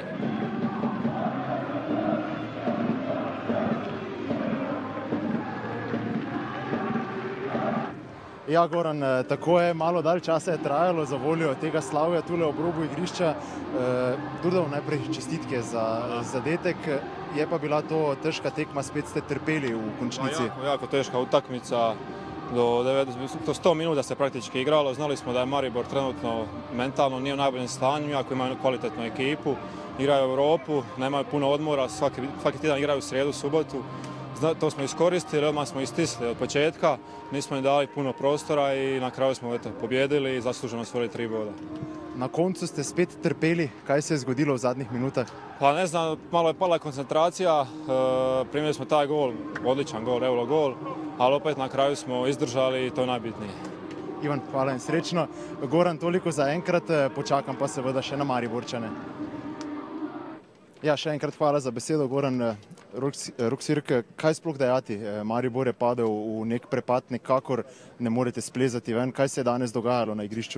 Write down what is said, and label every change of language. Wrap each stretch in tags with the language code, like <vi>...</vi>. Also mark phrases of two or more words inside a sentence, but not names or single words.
<sl>Ja, Goran, tako je, malo dalj časa je trajalo za voljo tega slavja tule ob robu igrišča. Durdov, najprej čestitke za zadetek, je pa bila to težka tekma, spet ste trpeli v končnici.</sl> <hr>Jako teška utakmica, do 100 minuta se praktički igralo, znali smo da je Maribor trenutno mentalno nije u najboljem stanju, iako imaju kvalitetnu ekipu, igraju u Europu, nemaju puno odmora, svaki tjedan igraju u srijedu, subotu. To smo iskoristili, odmah smo istisli od početka, nismo im dali puno prostora i na kraju smo pobjedili i zasluženo osvojili 3 boda.</hr> <sl>Na koncu ste spet trpeli, kaj se je zgodilo v zadnjih minutah?</sl> <hr>Pa ne znam, malo je pala koncentracija, primili smo taj gol, odličan gol, evo gol, ali opet na kraju smo izdržali i to je najbitnije.</hr> <sl>Ivan, hvala in srečno. Goran, toliko za enkrat, počakam pa seveda še na Mariborčane. Ja, še enkrat hvala za besedo, Goran. Roksirk, kaj sploh dejati? Maribor je padel v nek prepad, nekakor ne morete splezati ven. Kaj se je danes dogajalo na igrišču?</sl>